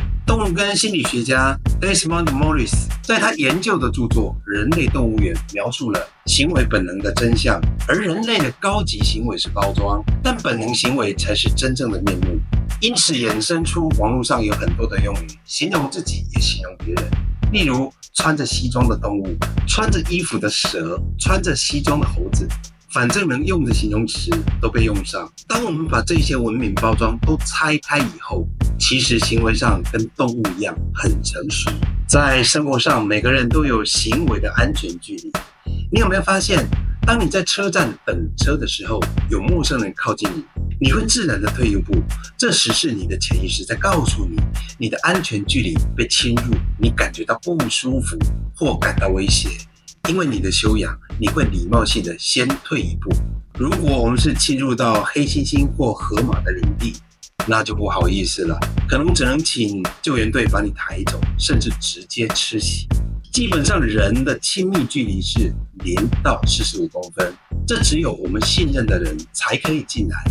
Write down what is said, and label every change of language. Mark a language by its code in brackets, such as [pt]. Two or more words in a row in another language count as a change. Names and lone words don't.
[zh] 動物跟心理學家 Desmond Morris 在他研究的著作《人類動物園》描述了行為本能的真相，而人類的高級行為是包裝，但本能行為才是真正的面目。因此衍生出網絡上有很多的用語，形容自己也形容別人。例如穿着西裝的動物，穿着衣服的蛇，穿着西裝的猴子，反正能用的形容詞都被用上。當我們把這些文明包裝都拆開以後，其實行為上跟動物一樣很成熟。在生活上，每個人都有行为的安全距離。你有沒有發現， 當你在車站等車的時候，有陌生人靠近你，你會自然的退一步，這時是你的潛意識在告訴你，你的安全距離被侵入，你感覺到不舒服或感到威脅。因為你的修養，你會禮貌性的先退一步。如果我們是侵入到黑猩猩或河馬的領地，那就不好意思了，可能只能請救援隊把你抬走，甚至直接吃洗。基本上人的親密距離是0到45公分，這只有我們信任的人才可以進來。